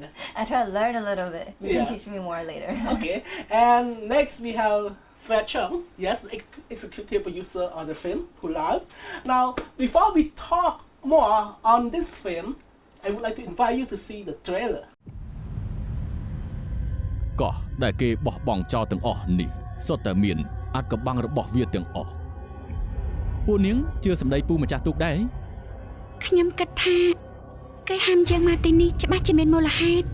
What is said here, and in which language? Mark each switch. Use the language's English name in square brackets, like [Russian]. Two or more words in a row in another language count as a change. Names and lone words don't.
[English] I try to learn a little bit. You Yeah. can teach me more later. Okay. And next we have Fred Chong, yes, executive producer of the film Pulau. Now, before we talk more on this film, I would like to invite you to see the trailer. [Khmer] កោះដែលគេបោះបង់ចោលទាំងអស់នេះសុទ្ធតែមានអាចកបាំងរបស់វាទាំងអស់ពួកនាងជឿសម្ដីពូម្ចាស់ទូកដែរ ខ្ញុំគិតថាគេហាមយើងមកទីនេះច្បាស់ជាមានមូលហេតុ